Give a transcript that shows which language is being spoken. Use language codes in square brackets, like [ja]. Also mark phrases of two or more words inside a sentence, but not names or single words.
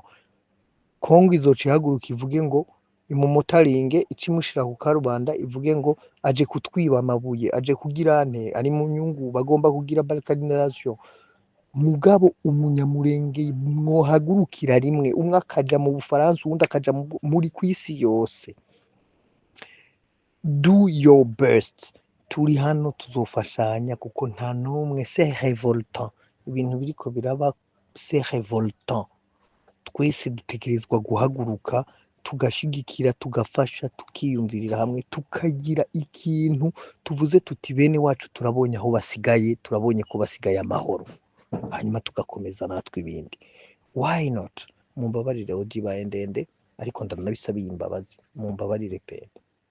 [rn] Kongo izoca ihaguruka ivuge ngo imumutaringe, ice imushira ku karubanda ivuge ngo aje kutwiba amabuye, aje kugira ante, ari mu nyungu, bagomba kugira balkanisation. Mugabo umunyamurenge mwohagurukira rimwe, umwe akaja mu Bufaransa uwundi akaja muri kw'isi yose. [en] Do your best. [rn] Turi hano tuzofashanya kuko nta n'umwe, [fr] c'est révoltant. [rn] Ibintu biriko biraba [fr] c'est révoltant. [rn] Twese dutegerezwa guhaguruka tugashigikira, tugafasha, tukiyumvirira hamwe, tukagira ikintu tuvuze tuti bene wacu turabonye aho basigaye, turabonye ko basigaye amahoro, hanyuma tugakomeza natwe ibindi. [en] Why not? [rn] Mumbabarire audio ibaye ndende ariko ndanabisabiye imbabazi, mumbabarire pe.